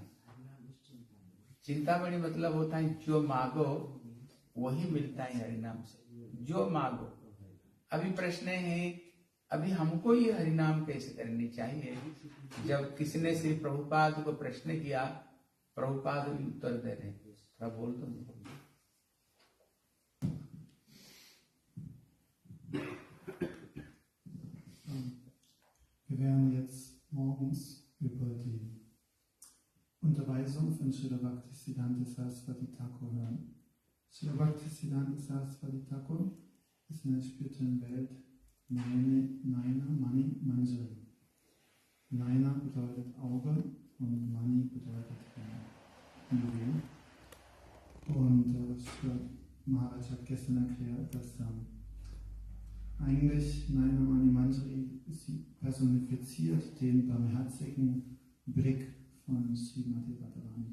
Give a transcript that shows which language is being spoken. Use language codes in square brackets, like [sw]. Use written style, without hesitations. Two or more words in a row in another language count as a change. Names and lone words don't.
[hi] चिंतामणि मतलब होता है जो मांगो वही मिलता है हरिनाम से, जो मांगो। अभी प्रश्न है, अभी हमको ये हरिनाम कैसे करनी चाहिए? जब किसी ने श्री प्रभुपाद को प्रश्न किया, प्रभुपाद भी उत्तर दे रहे हैं। थोड़ा बोल दो। [de] Wir werden jetzt morgens über die Unterweisung von Srila Bhaktisiddhanta Saraswati Thakur hören. Srila Bhaktisiddhanta Saraswati Thakur ist in der spirituellen Welt Naina Mani Manjari. Naina bedeutet Auge und Mani bedeutet Juwel. Und Maharaj hat gestern erklärt, dass eigentlich Naina Mani Manjari sie personifiziert den barmherzigen Blick von Srimati Radharani.